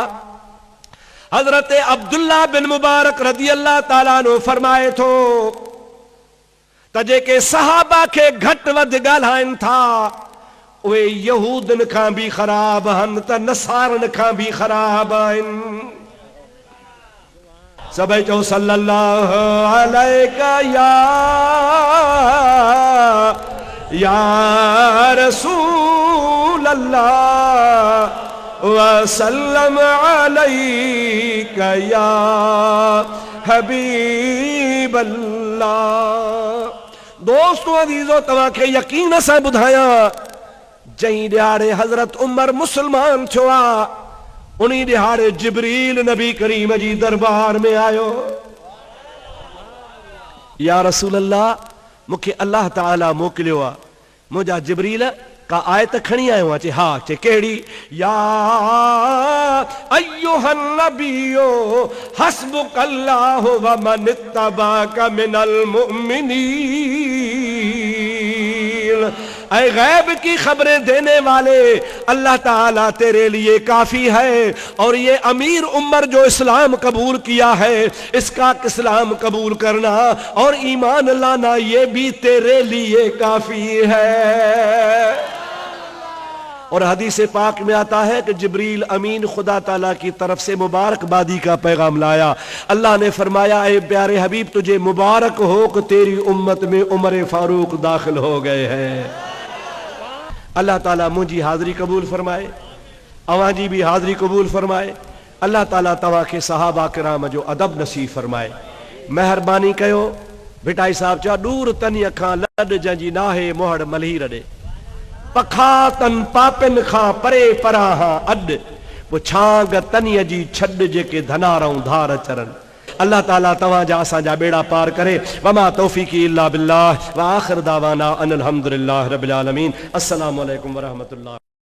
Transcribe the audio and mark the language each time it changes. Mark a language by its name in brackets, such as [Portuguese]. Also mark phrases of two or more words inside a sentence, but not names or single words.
[Sindhi] हज़रत अब्दुल्ला बिन मुबारक रज़ी अल्लाह ताला अन्हु फरमाए थो त जेके सहाबा खे घटि वधि ॻाल्हाइनि था उहे यहूदनि खां बि ख़राब आहिनि त नसारनि खां बि ख़राब आहिनि। [Arabic] सभई चओ صلى الله عليك يا رسول الله وسلم عليك يا حبيب الله. [Sindhi] दोस्तों अज़ीज़ो, तव्हांखे यकीन सां ॿुधायां, जंहिं ॾियारे हज़रत उमर मुसलमान थियो आहे उन ॾियारे जिब्रील नबी करीम जी दरबार में आयो। [Arabic] يا رسول الله, [Sindhi] मूंखे अल्लाह ताला मोकिलियो आहे, मुंहिंजा जिब्रील का आयत खणी आयो आहे। हा, चे कहिड़ी? [Arabic] يا أيها النبي حسبك الله ومن اتبعك من المؤمنين. [Urdu] اے غیب کی خبریں دینے والے، اللہ تعالیٰ تیرے لیے کافی ہے، اور یہ امیر عمر جو اسلام قبول کیا ہے، اس کا اسلام قبول کرنا اور ایمان لانا یہ بھی تیرے لیے کافی ہے. اور حدیث پاک میں آتا ہے کہ جبریل امین خدا تعالیٰ کی طرف سے مبارکبادی کا پیغام لایا. اللہ نے فرمایا، اے پیارے حبیب، تجھے مبارک ہو کہ تیری امت میں عمر فاروق داخل ہو گئے ہیں. [Sindhi] अल्लाह ताला मुझी हाज़री कबूल फरमाए, अवां जी भी हाज़री कबूल फरमाए। अल्लाह ताला तव्हां खे सहाबा किराम जो अदब नसीब फरमाए। मेहरबानी कयो। भिटाई साहब चयो, दूर तनी खां लॾ जंहिंजी नाहे मोहड़ मल्ही रॾे, पखा तन पापिन खां परे परां अॾ, पोइ छांग तनीअ जी छॾ जेके धनारऊं धार चरन। अल्लाह ताला तव्हांजा असांजा बेड़ा पार करे। [Arabic] وما توفيقي إلا بالله وآخر دعوانا أن الحمد لله رب العالمين. السلام عليكم ورحمة الله.